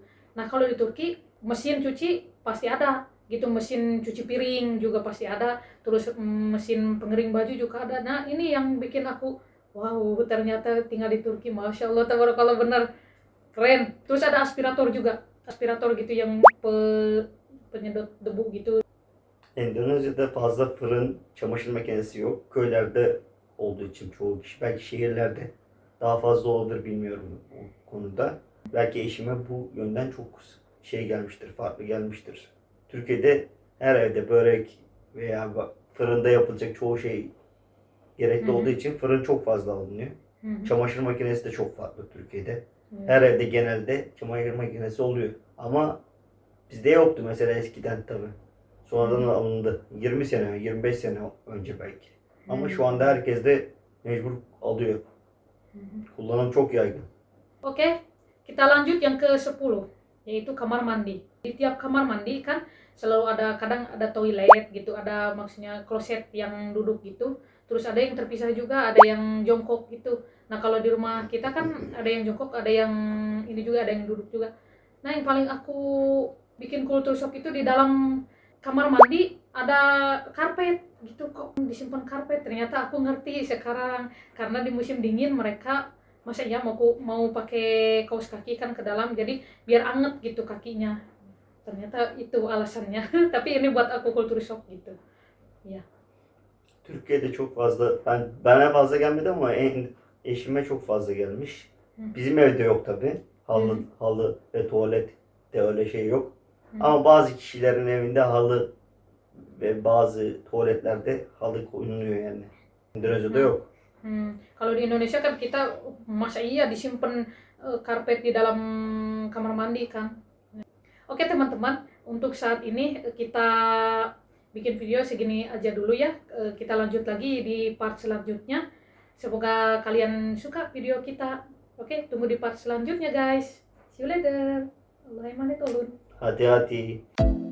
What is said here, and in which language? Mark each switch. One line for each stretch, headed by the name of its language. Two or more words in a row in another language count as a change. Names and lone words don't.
Indonesian: Nah, kalau di Turki mesin cuci pasti ada gitu, mesin cuci piring juga pasti ada, terus mesin pengering baju juga ada. Nah ini yang bikin aku wow, ternyata tinggal di Turki,
Arabic: masya Allah tabarakallah,
Indonesian: bener keren. Terus ada aspirator juga, aspirator gitu yang penyedot debu gitu.
Turkish: Endonezya'da fazla fırın, çamaşır makinesi yok. Köylerde olduğu için çoğu kişi, belki şehirlerde daha fazla olabilir, bilmiyorum o konuda. Belki eşime bu yönden çok gelmiştir, farklı gelmiştir. Türkiye'de her evde börek veya fırında yapılacak çoğu şey gerekli olduğu için fırın çok fazla alınıyor. Hı hı. Çamaşır makinesi de çok farklı Türkiye'de. Evet. Her evde genelde çamaşır makinesi oluyor. Ama bizde yoktu mesela eskiden tabii. Sonradan alındı. 20 sene, 25 sene önce belki. Ama şu anda herkes de mecbur alıyor. Kullanım çok yaygın.
Indonesian: Oke, kita lanjut yang ke-10, yaitu kamar mandi. Di tiap kamar mandi kan selalu ada, kadang ada toilet gitu, ada maksudnya kloset yang duduk gitu. Terus ada yang terpisah juga, ada yang jongkok gitu. Nah kalau di rumah kita kan ada yang jongkok, ada yang ini juga, ada yang duduk juga. Nah yang paling aku bikin kultur shock itu di dalam kamar mandi ada karpet gitu, kok disimpan karpet. Ternyata aku ngerti sekarang, karena di musim dingin mereka masa ya mau pakai kaos kaki kan ke dalam, jadi biar anget gitu kakinya. Ternyata itu alasannya. Tapi ini buat aku kultur shock gitu. Ya.
Turkish: Türkiye'de çok fazla, bana fazla gelmedi ama eşime çok fazla gelmiş. Bizim evde yok tabi. Halı ve tuvalet de öyle şey yok. Ama bazı kişilerin evinde halı ve bazı tuvaletlerde halı konuluyor yani. Endonezya'da yok.
Indonesian: Kalau di Indonesia kan kita masa iya disimpan karpet di dalam kamar mandi kan. Oke teman-teman, untuk saat ini kita bikin video segini aja dulu ya. Kita lanjut lagi di part selanjutnya. Semoga kalian suka video kita. Oke, tunggu di part selanjutnya guys.
English: See you later.
Indonesian: Allahumma tolong. Hati-hati.